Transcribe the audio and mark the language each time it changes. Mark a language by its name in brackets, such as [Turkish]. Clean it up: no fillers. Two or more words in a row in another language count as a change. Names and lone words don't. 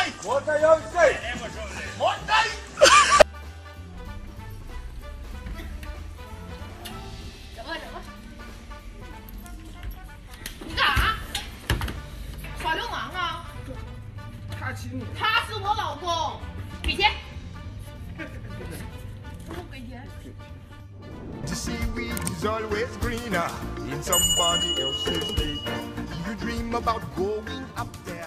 [Croatian] Motaj, ovdje! Motaj! [Chinese] 你干啥？耍流氓啊！他亲你。他是我老公，给钱。不给钱。 [English] The seaweed is always greener in somebody else's lake. You dream about going up